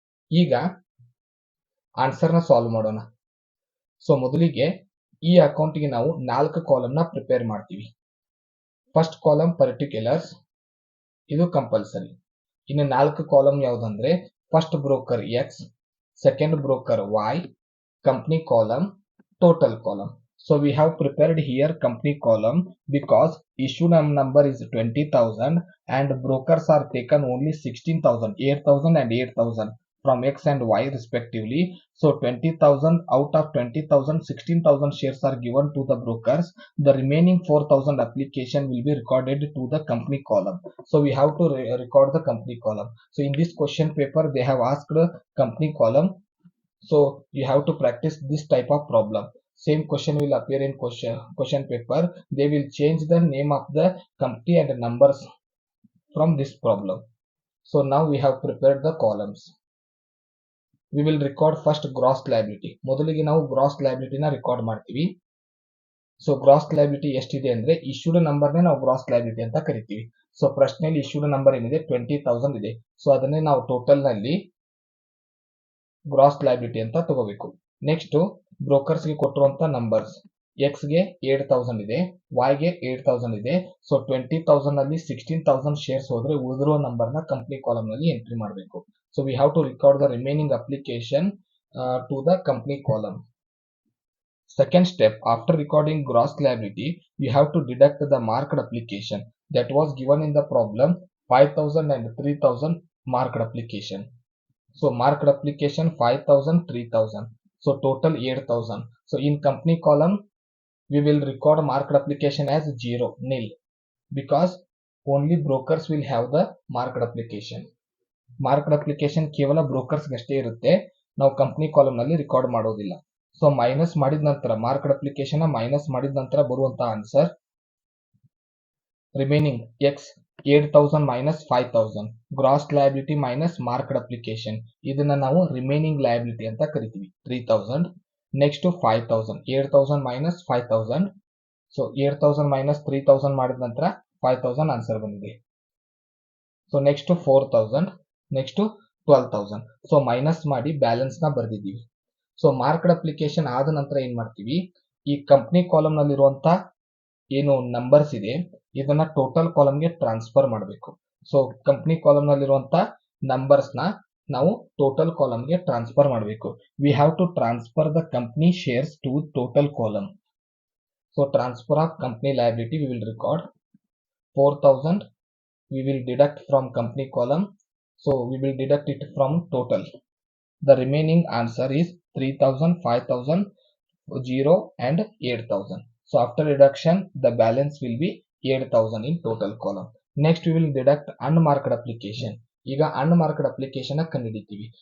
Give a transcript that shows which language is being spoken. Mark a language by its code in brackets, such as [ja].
[kn] ಈಗ ಆನ್ಸರ್ ನ ಸಾಲ್ವ್ ಮಾಡೋಣ. ಸೊ ಮೊದಲಿಗೆ ಈ ಅಕೌಂಟ್ಗೆ ನಾವು 4 ಕಾಲಮ್ ನ ಪ್ರಿಪೇರ್ ಮಾಡ್ತೀವಿ. ಫಸ್ಟ್ ಕಾಲಮ್ ಪರ್ಟಿಕ್ಯುಲರ್ಸ್, ಇದು ಕಂಪಲ್ಸರಿ. ಇನ್ನು 4 ಕಾಲಮ್ ಯಾವುದಂದ್ರೆ first broker X, second broker Y, company column, total column. [en] So we have prepared here company column because issue number is 20,000 and brokers are taken only 16,000, 8,000 and 8,000 from X and Y respectively. So 20,000 out of 20,000, 16,000 shares are given to the brokers. The remaining 4,000 application will be recorded to the company column. So we have to record the company column. So in this question paper they have asked company column. So you have to practice this type of problem. Same question will appear in question paper. They will change the name of the company and the numbers from this problem. So now we have prepared the columns. We will record first gross liability. [kn] ಮೊದಲಿಗೆ ನಾವು gross liability ನ record ಮಾಡ್ತೀವಿ. So gross liability ಎಷ್ಟಿದೆ ಅಂದ್ರೆ issued number ನೇ ನಾವು gross liability ಅಂತ ಕರಿತೀವಿ. ಸೊ ಪ್ರಶ್ನೆಯಲ್ಲಿ ಇಶ್ಯೂಡ್ ನಂಬರ್ ಏನಿದೆ 20,000 ಇದೆ. ಸೊ ಅದನ್ನೇ ನಾವು ಟೋಟಲ್ ನಲ್ಲಿ ಗ್ರಾಸ್ ಲಯಬಿಲಿಟಿ ಅಂತ ತಗೋಬೇಕು. ನೆಕ್ಸ್ಟ್ ಬ್ರೋಕರ್ಸ್ ಗೆ ಕೊಟ್ಟಿರುವಂತ ನಂಬರ್ಸ್, ಎಕ್ಸ್ ಗೆ 8,000 ಇದೆ, ವೈ ಗೆ 8,000 ಇದೆ. ಸೊ 20,000 ನಲ್ಲಿ 16,000 ಶೇರ್ಸ್ ಹೋದ್ರೆ ಉಳಿದಿರೋ ನಂಬರ್ ನ ಕಂಪನಿ ಕಾಲಮ್ ನಲ್ಲಿ ಎಂಟ್ರಿ ಮಾಡಬೇಕು. [en] So we have to record the remaining application to the company column. Second step, after recording gross liability, you have to deduct the marked application that was given in the problem 5000 and 3000 marked application. So marked application 5000, 3000. So total 8000. So in company column, we will record marked application as 0, nil, because only brokers will have the marked application. [kn] Marked application ಕೇವಲ brokers ಅಷ್ಟೇ ಇರುತ್ತೆ, ನಾವು company column ನಲ್ಲಿ record ಮಾಡೋದಿಲ್ಲ. So minus ಮಾಡಿದ ನಂತರ marked application minus ಮಾಡಿದ ನಂತರ ಬರುವಂತ answer remaining X 8000 minus 5000 gross liability minus marked application, ಇದನ್ನ ನಾವು ರಿಮೈನಿಂಗ್ ಲಯಬಿಲಿಟಿ ಅಂತ ಕರಿತೀವಿ. 3000 ನೆಕ್ಸ್ಟ್ 5000, 8000 ಮೈನಸ್ 5000. ಸೊ 8000 ಮೈನಸ್ 3000 ಮಾಡಿದ ನಂತರ 5000 ಆನ್ಸರ್ ಬಂದಿದೆ. So next 4000, next 12000. So minus ಮಾಡಿ ಬ್ಯಾಲೆನ್ಸ್ ನ ಬರ್ದಿದ್ದೀವಿ. ಸೊ ಮಾರ್ಕ್ಡ್ ಅಪ್ಲಿಕೇಶನ್ ಆದ ನಂತರ ಏನ್ ಮಾಡ್ತೀವಿ, ಈ ಕಂಪ್ನಿ ಕಾಲಮ್ ನಲ್ಲಿರುವಂತ ಏನು ನಂಬರ್ಸ್ ಇದೆ ಇದನ್ನ ಟೋಟಲ್ ಕಾಲಮ್ಗೆ ಟ್ರಾನ್ಸ್ಫರ್ ಮಾಡಬೇಕು. ಸೊ ಕಂಪ್ನಿ ಕಾಲಮ್ ನಲ್ಲಿರುವಂತ ನಂಬರ್ಸ್ ನ ನಾವು ಟೋಟಲ್ ಕಾಲಮ್ಗೆ ಟ್ರಾನ್ಸ್ಫರ್ ಮಾಡಬೇಕು. [en] We have to transfer the company shares to total column. So transfer of company liability we will record 4000. We will deduct from company column, so we will deduct it from total. The remaining answer is 3000, 5000, 0 and 8000. So after reduction the balance will be 8000 in total column. Next we will deduct unmarked application. [kn] ಈಗ unmarked application ಕಂಡುಹಿಡಿತೀವಿ.